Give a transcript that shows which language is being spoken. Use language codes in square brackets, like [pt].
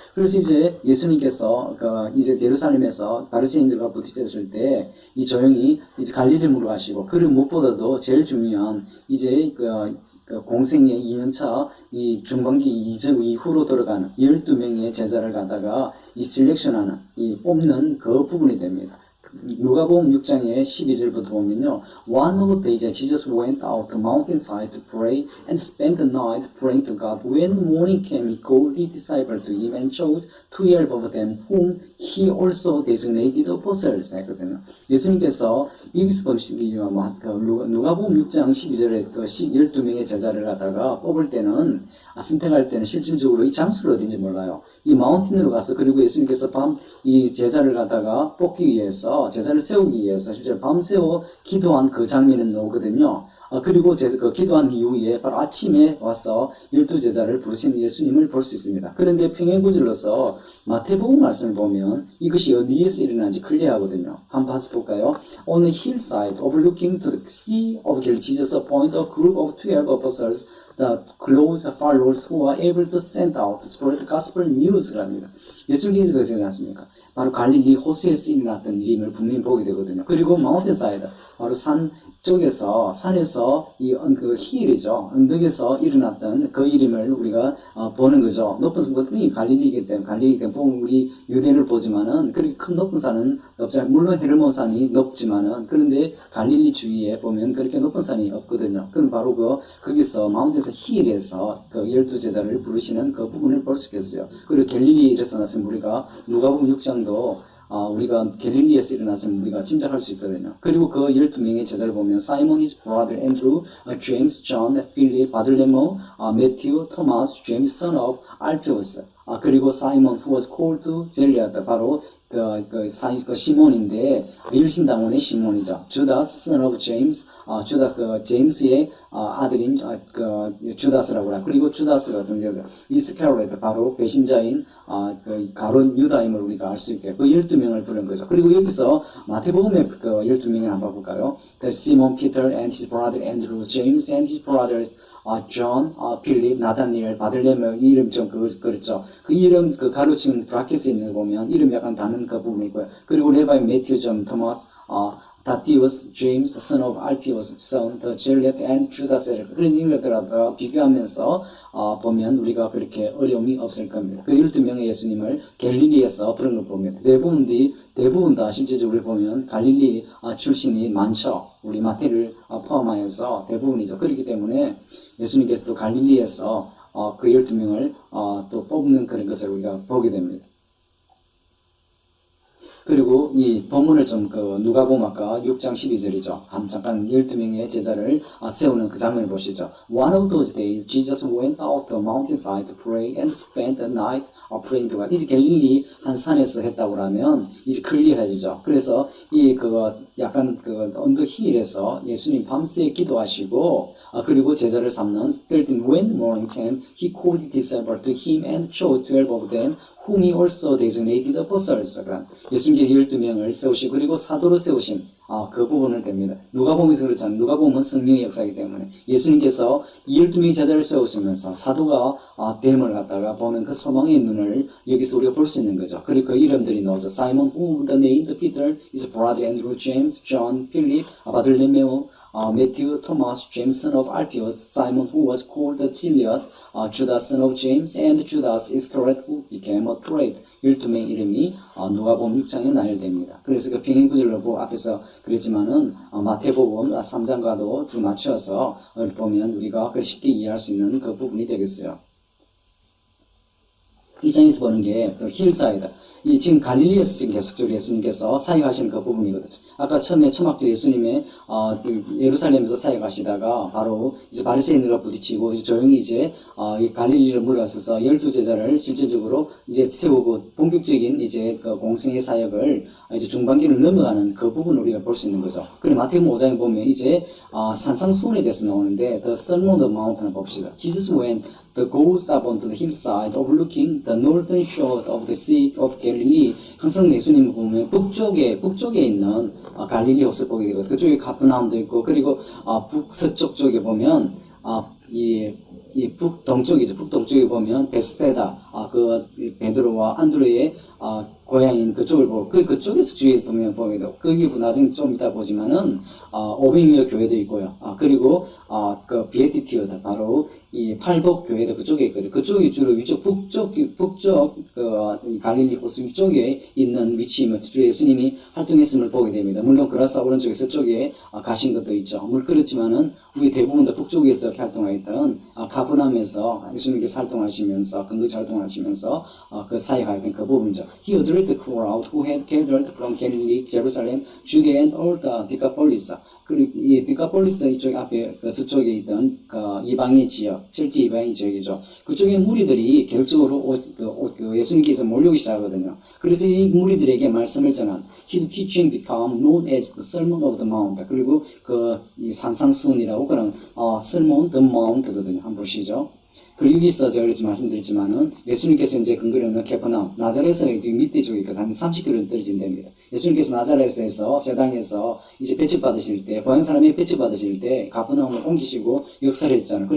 [ko] 그래서 이제 예수님께서 이제 예루살렘에서 바리새인들과 부딪혔을 때 이 조용히 이제 갈릴리로 가시고 그리고 무엇보다도 제일 중요한 이제 공생의 2년차 이 중반기 이후로 들어가는 12명의 제자를 갖다가 이 셀렉션하는 이 뽑는 그 부분이 됩니다. 누가복음 6장의 12절부터 보면요. [en] One of the days Jesus went out to mountainside to pray and spent the night praying to God. When morning came, he called his disciples to him and chose 12 of them, whom he also designated apostles. [ko] 했거든요. 예수님께서 여기서 보시면 누가복음 6장 12절에 12명의 제자를 갖다가 뽑을 때는 선택할 때는 실질적으로 이 장소를 어딘지 몰라요. 이 마운틴으로 가서 그리고 예수님께서 이 제자를 갖다가 뽑기 위해서 제자를 세우기 위해서 실제로 밤새워 기도한 그 장면이 나오거든요. 그리고 기도한 이후에 바로 아침에 와서 12제자를 부르신 예수님을 볼 수 있습니다. 그런데 평행구절로서 마태복음 말씀을 보면 이것이 어디에서 일어난지 클리어하거든요. 한번 봐서 볼까요? [en] On a hillside overlooking to the sea of Galilee, Jesus appointed a group of 12 apostles, the close followers who are able to send out to spread the gospel news [ko] 를 합니다. 예수님께서 그것이 일어났습니까? 바로 갈릴리 호수에서 일어났던 일임을 분명히 보게 되거든요. 그리고 마운틴사이드, 바로 산 쪽에서, 산에서 그 힐이죠. 언덕에서 일어났던 그 일임을 우리가 보는 거죠. 높은 산, 분명히 갈릴리이기 때문에 우리 유대를 보지만은 그렇게 큰 높은 산은 없잖아요. 물론 헤르몬 산이 높지만은 그런데 갈릴리 주위에 보면 그렇게 높은 산이 없거든요. 그럼 바로 거기서 마운틴에서 힐에서 12제자를 부르시는 그 부분을 볼 수 있겠어요. 그리고 갈릴리에서 나서 우리가 누가복음 6장도 우리가 갈릴리에서 일어났으면 우리가 짐작할 수 있거든요. 그리고 그 12명의 제자를 보면 사이몬, [en] his brother Andrew, [ko] James, John, Philip, 바들레모, Matthew, Thomas, James, [en] son of Alphaeus. [ko] 그리고 사이몬, [en] who was called to Zealot, [ko] 바로 시몬인데, 밀심당원의 시몬이죠. 주다스, [en] son of James, [ko] 주다스, 제임스의 아들인, 주다스라고 하라. 그리고 주다스가 이스카리오트, 바로 배신자인, 가론 유다임을 우리가 알 수 있게, 12명을 부른 거죠. 그리고 여기서 마태복음의 12명을 한번 볼까요? [en] The Simon Peter and his brother Andrew, James and his brothers, John, Philip, 나다니엘, 바들레모, [ko] 이름 좀 그렇죠. 그 이름, 가로치는 브라켓에 있는 거 보면, 이름 약간 다른 그 부분이 있고요. 그리고 레바이, 매튜, 점, 토마스, 다티우스, 제임스, [en] son of Alphaeus, son, the Zealot, and Judas. [ko] 그런 인물들과 비교하면서 보면 우리가 그렇게 어려움이 없을 겁니다. 그 12명의 예수님을 갈릴리에서 부른 걸 보면 대부분 다 실제적으로 보면 갈릴리 출신이 많죠. 우리 마태를 포함하여서 대부분이죠. 그렇기 때문에 예수님께서도 갈릴리에서 그 12명을 또 뽑는 그런 것을 우리가 보게 됩니다. 그리고 이 본문을 좀 누가복음 아까 6장 12절이죠. 잠깐 12명의 제자를 세우는 그 장면을 보시죠. [en] One of those days Jesus went out the mountainside to pray and spent the night praying to God. [ko] 이제 갈릴리 한 산에서 했다고 하면 이제 클리어해지죠. 그래서 약간 언덕 힐에서 예수님 밤새 기도하시고 그리고 제자를 삼는 13 [en] when morning came he called his disciples to him and chose 12 of them whom he also designated apostles. [ko] 그런 예수님께 12명을 세우시고 그리고 사도로 세우신 그 부분을 댑니다. 누가복음에서 그렇잖아요. 누가복음은 성령의 역사이기 때문에 예수님께서 12명의 제자를 세우시면서 사도가 됨을 갖다가 보는 그 소망의 눈을 여기서 우리가 볼 수 있는 거죠. 그리고 그 이름들이 나오죠. [en] Simon, whom the name of Peter is brother Andrew, James, John, Philip, Bartholomew, Matthew, Thomas, James son of Alphaeus, Simon who was called the Zealot, Judas son of James, and Judas Iscariot who became a traitor. [ko] 12명의 이름이 누가복음 6장에 나열됩니다. 그래서 그 평행 구절로 앞에서 그랬지만은 마태복음 3장과도 지금 맞춰서 보면 우리가 쉽게 이해할 수 있는 그 부분이 되겠어요. 이 장에서 보는 게 힐사이드. 이 지금 갈릴리에서 지금 계속적으로 예수님께서 사역하시는 그 부분이거든요. 아까 처음에 초막절 예수님의 예루살렘에서 사역하시다가 바로 이제 바리새인들과 부딪히고 이제 조용히 이제 이 갈릴리로 물러서서 12제자를 실질적으로 이제 세우고 본격적인 이제 그 공생의 사역을 이제 중반기를 넘어가는 그 부분을 우리가 볼 수 있는 거죠. 그리고 마태복음 5장에 보면 이제 산상수훈에 대해서 나오는데 [en] The Sermon on the Mount [ko] 을 봅시다. [en] Jesus went the goes up onto the hillside overlooking the northern shore of the Sea of Galilee. [ko] 항상 예수님을 보면 북쪽에 있는 갈릴리 호수 보게 되고 그쪽에 가프나움도 있고 그리고 북서쪽 쪽에 보면 이 북동쪽이죠. 북동쪽에 보면 베스테다 그 베드로와 안드레의 고향인 그쪽을 보고 그쪽에서 주위에 보게 되고 거기 나중에 좀 이따 보지만은 오빙이어 교회도 있고요. 그리고 그 비에티티어다 바로 이 팔복 교회도 그쪽에 있거든요. 그쪽이 주로 위쪽 북쪽 그 갈릴리 호수 위쪽에 있는 위치이면 주로 예수님이 활동했음을 보게 됩니다. 물론 그라사 오른쪽에 서쪽에 가신 것도 있죠. 물론 그렇지만은 우리 대부분 다 북쪽에서 활동하였던 가브남에서 예수님께서 활동하시면서 근거지 활동하시면서 그 사역하였던 그 부분이죠. [en] He addressed the crowd who had gathered from Galilee, Jerusalem, Judea, and all the Decapolis. [ko] 그리고 이 디카폴리스 이쪽 앞에 그 서쪽에 있던 그 이방의 지역, 실제 이방의 지역이죠. 그쪽에 무리들이 계속적으로 그 예수님께서 몰려오기 시작하거든요. 그래서 이 무리들에게 말씀을 전한 [en] His teaching became known as the Sermon of the Mount. [ko] 그리고 이 산상수훈이라고 그런 [en] Sermon the Mount [ko] 거든요. 한번 보시죠. 그리고 여기서 제가 그렇게 말씀드렸지만은 예수님께서 이제 근거리는 케퍼나움, 나자렛에 지금 밑에 쪽에 한 30km 떨어진 데입니다. 예수님께서 나자렛에서 세당에서 이제 배척받으실 때, 보양 사람이 배척받으실 때 가버나움을 옮기시고 역사를 했잖아요.